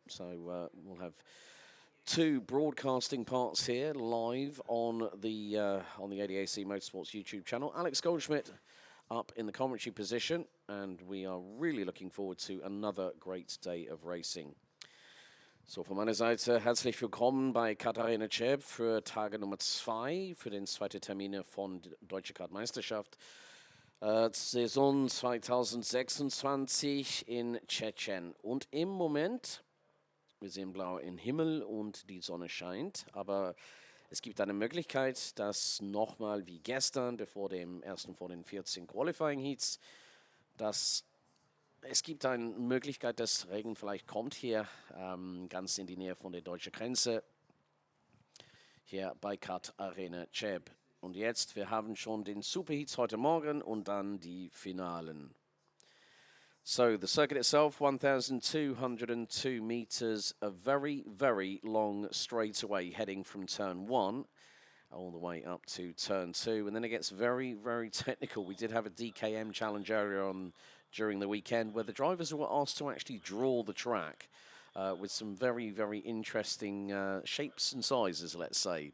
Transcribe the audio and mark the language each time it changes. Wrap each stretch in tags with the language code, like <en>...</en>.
<en>So we'll have two broadcasting parts here live on the ADAC Motorsports YouTube channel. Alex Goldschmidt up in the commentary position, and we are really looking forward to another great day of racing.</en> <de>So, von meiner Seite herzlich willkommen bei Kart Arena Cheb für Tage Nummer 2, für den zweiten Termin von Deutsche Kart-Meisterschaft. Saison 2026 in Tschechien. Und im Moment, wir sehen blau im Himmel und die Sonne scheint, aber es gibt eine Möglichkeit, dass nochmal wie gestern, bevor dem ersten von den 14 Qualifying Heats, es gibt eine Möglichkeit, dass Regen vielleicht kommt hier ganz in die Nähe von der deutschen Grenze, hier bei Kart Arena Cheb. Und jetzt, wir haben schon den Superheats heute Morgen und dann die Finalen.</de> <en>So, the circuit itself, 1,202 meters, a very, very long straightaway heading from turn 1 all the way up to turn 2. And then it gets very, very technical. We did have a DKM challenge earlier on during the weekend where the drivers were asked to actually draw the track with some very, very interesting shapes and sizes, let's say.</en>